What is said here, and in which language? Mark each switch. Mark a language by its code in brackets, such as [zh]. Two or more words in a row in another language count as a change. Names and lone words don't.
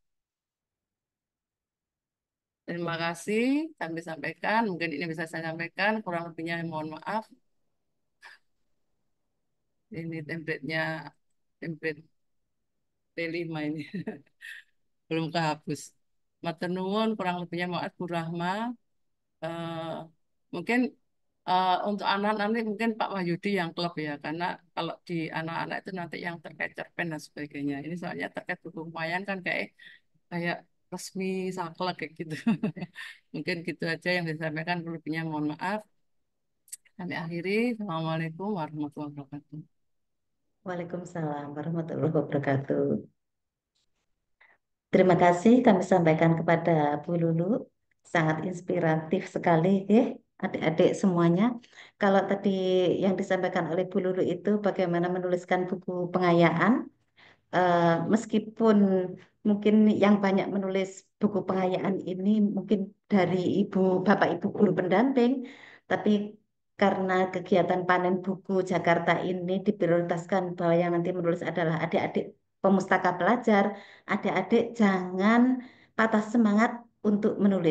[id] Terima kasih kami sampaikan. Mungkin ini bisa saya sampaikan. Kurang lebihnya mohon maaf. Ini template-nya, template T5 ini. Belum kehapus. [jv] Matur nuwun [id] kurang lebihnya maaf Bu Rahma. Eh, mungkin untuk anak nanti mungkin Pak Wahyudi yang klub ya karena kalau di anak-anak itu nanti yang terkait cerpen dan sebagainya. Ini soalnya terkait buku lumayan kan kayak kayak resmi saklek kayak gitu. Mungkin gitu aja yang bisa disampaikan. Lebihnya mohon maaf. Kami akhiri. [ar] السلام عليكم ورحمة الله وبركاته. وعليكم السلام ورحمة الله وبركاته. [id] Terima kasih kami sampaikan kepada Bu Lulu. Sangat inspiratif sekali, ya, adik-adik semuanya. Kalau tadi yang disampaikan oleh Bu Lulu itu bagaimana menuliskan buku pengayaan, meskipun mungkin yang banyak menulis buku pengayaan ini mungkin dari bapak ibu guru pendamping, tapi karena kegiatan panen buku Jakarta ini diprioritaskan bahwa yang nanti menulis adalah adik-adik pemustaka pelajar, adik-adik jangan patah semangat untuk menulis.